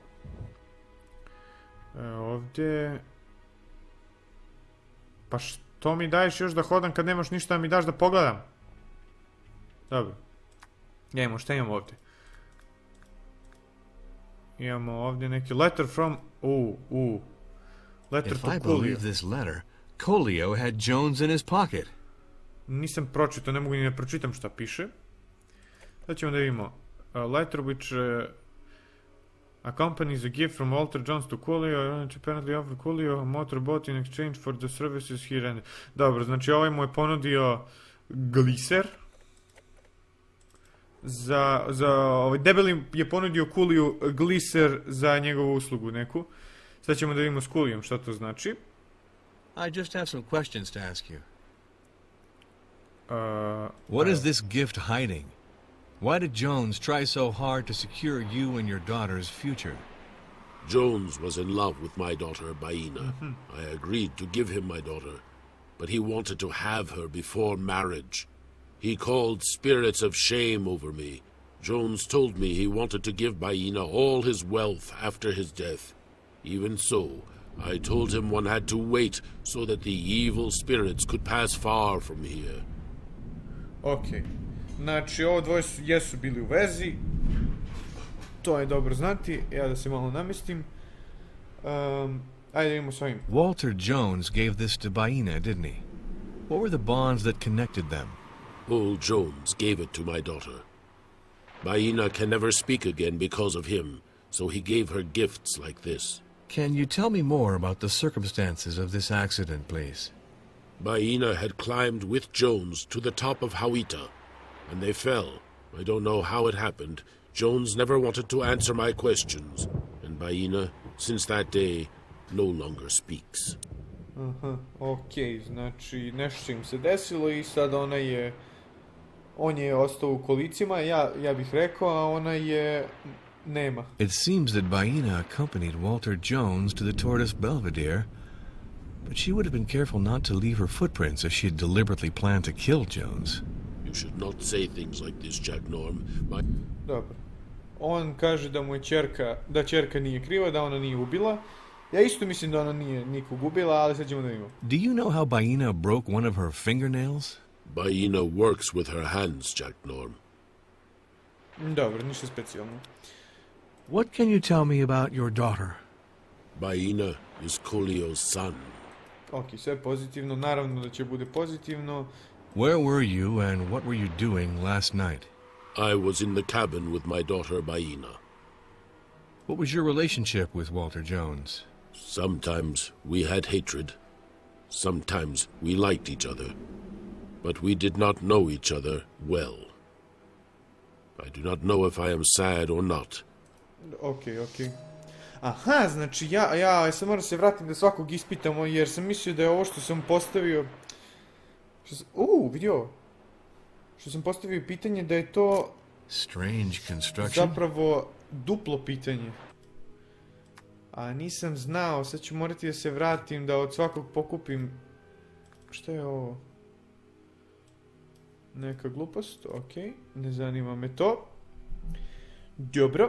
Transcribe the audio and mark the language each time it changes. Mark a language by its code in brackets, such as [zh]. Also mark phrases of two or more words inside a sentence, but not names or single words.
[sr] Ovdje. Pa što mi daješ još da hodam kad nemaš ništa da mi daš da pogledam? Dobro. Imamo, šta imamo ovdje? Imamo ovdje neki [en] letter from... Letter to Coolio. If I believe this letter, Coolio had Jones in his pocket. [sr] Nisam pročitao, ne mogu ni da pročitam šta piše. Sad ćemo da vidimo. [en] A letter which accompanies a gift from Walter Jones to Coolio, apparently offered Coolio a motorboat in exchange for the services he rendered. [sr] Dobro, znači ovaj mu je ponudio gliser. Ovaj debeli je ponudio Cooliju gliser za njegovu uslugu neku. Sad ćemo da vidimo s Cooliom šta to znači. [en] I just have some questions to ask you. What is this gift hiding? Why did Jones try so hard to secure you and your daughter's future? Jones was in love with my daughter, Baina. I agreed to give him my daughter, but he wanted to have her before marriage. He called spirits of shame over me. Jones told me he wanted to give Baina all his wealth after his death. Even so, I told him one had to wait so that the evil spirits could pass far from here. Okay. [sr] Znači, ovo dvoje jesu bili u vezi. To je dobro znati. Ja da se malo namestim. Ajde vidimo s ovim. [en] Walter Jones gave this to Baina, didn't he? What were the bonds that connected them? Old Jones gave it to my daughter. Baina can never speak again because of him, so he gave her gifts like this. Can you tell me more about the circumstances of this accident, please? Baina had climbed with Jones to the top of Hawita, and they fell. I don't know how it happened. Jones never wanted to answer my questions, and Baina, since that day, no longer speaks. [sr] Okej, znači nešto im se desilo i sad on je ostao u kolicima, ja bih rekao, a ona je nema. [en] It seems that Baina accompanied Walter Jones to the Tortoise Belvedere, but she would have been careful not to leave her footprints if she had deliberately planned to kill Jones. You should not say things like this, Jack Norm. [sr] Dobro. On kaže da mu je da ćerka nije kriva, da ona nije ubila. Ja isto mislim da ona nije nikog ubila, ali sad ćemo da vidimo. [en] Do you know how Baina broke one of her fingernails? Baina works with her hands, Jack Norm. [sr] Dobro, ništa specijalno. [en] What can you tell me about your daughter? Baina is Coolio's son. [sr] Ok, sve pozitivno, naravno da će bude pozitivno. [en] Where were you and what were you doing last night? I was in the cabin with my daughter Baina. What was your relationship with Walter Jones? Sometimes we had hatred. Sometimes we liked each other. But we did not know each other well. I do not know if I am sad or not. Ok. [sr] Aha, znači ja sam moram se vratiti da svakog ispitamo, jer sam mislio da je ovo što sam postavio... vidi ovo. Što sam postavio pitanje da je to... [en] Strange construction. [sr] Zapravo duplo pitanje. A nisam znao, sad ću morati da se vratim, da od svakog pokupim... Šta je ovo? Neka glupost, ok. Ne zanima me to. Dobro.